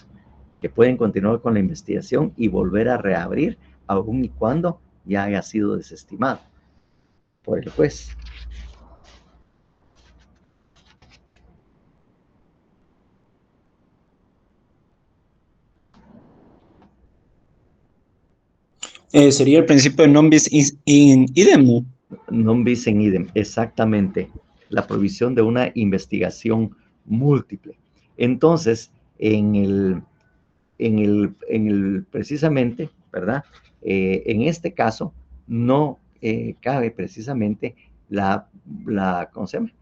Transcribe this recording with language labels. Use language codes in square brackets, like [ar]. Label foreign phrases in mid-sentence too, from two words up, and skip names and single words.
[es] Que pueden continuar con la investigación y volver a reabrir aun y cuando ya haya sido desestimado por el juez. Sería el principio de [la] non bis in idem, [es] ¿no? [la] Non bis in idem, [es] exactamente. La provisión de una investigación múltiple. Entonces, precisamente, ¿verdad? En este caso, no cabe precisamente ¿cómo se llama?